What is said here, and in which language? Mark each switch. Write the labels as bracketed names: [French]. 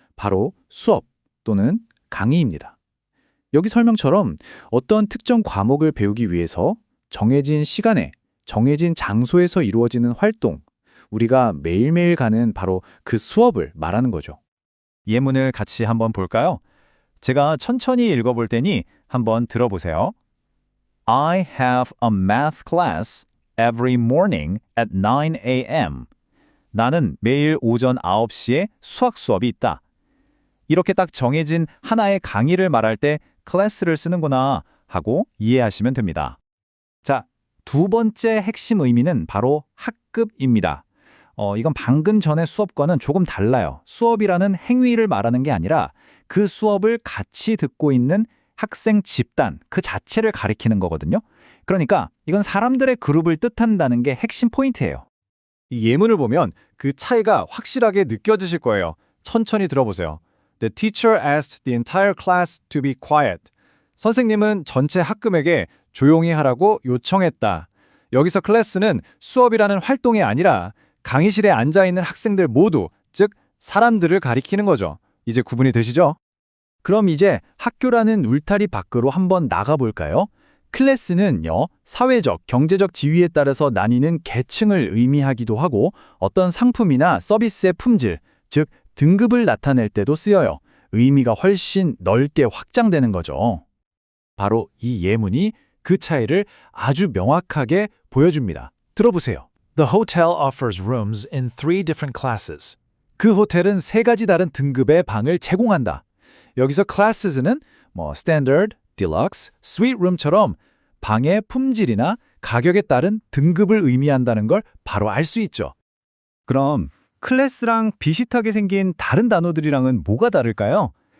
[Korean] 바로 수업 또는 강의입니다. 여기 설명처럼 어떤 특정 과목을 배우기 위해서 정해진 시간에, 정해진 장소에서 이루어지는 활동, 우리가 매일매일 가는 바로 그 수업을 말하는 거죠. 예문을 같이 한번 볼까요? 제가 천천히 읽어볼 테니 한번 들어보세요. [English] I have a math class every morning at 9 a.m. [Korean] 나는 매일 오전 9시에 수학 수업이 있다. 이렇게 딱 정해진 하나의 강의를 말할 때 클래스를 쓰는구나 하고 이해하시면 됩니다. 자, 두 번째 핵심 의미는 바로 학급입니다. 이건 방금 전의 수업과는 조금 달라요. 수업이라는 행위를 말하는 게 아니라 그 수업을 같이 듣고 있는 학생 집단 그 자체를 가리키는 거거든요. 그러니까 이건 사람들의 그룹을 뜻한다는 게 핵심 포인트예요. 이 예문을 보면 그 차이가 확실하게 느껴지실 거예요. 천천히 들어보세요. [English] The teacher asked the entire class to be quiet. [Korean] 선생님은 전체 학급에게 조용히 하라고 요청했다. 여기서 클래스는 수업이라는 활동이 아니라 강의실에 앉아있는 학생들 모두, 즉 사람들을 가리키는 거죠. 이제 구분이 되시죠? 그럼 이제 학교라는 울타리 밖으로 한번 나가볼까요? 클래스는요, 사회적, 경제적 지위에 따라서 나뉘는 계층을 의미하기도 하고 어떤 상품이나 서비스의 품질, 즉 등급을 나타낼 때도 쓰여요. 의미가 훨씬 넓게 확장되는 거죠. 바로 이 예문이 그 차이를 아주 명확하게 보여줍니다. 들어보세요. [English] The hotel offers rooms in 3 different classes. [Korean] 그 호텔은 3가지 다른 등급의 방을 제공한다. 여기서 classes는 standard, deluxe, suite room처럼 방의 품질이나 가격에 따른 등급을 의미한다는 걸 바로 알 수 있죠. 그럼 클래스랑 비슷하게 생긴 다른 단어들이랑은 뭐가 다를까요?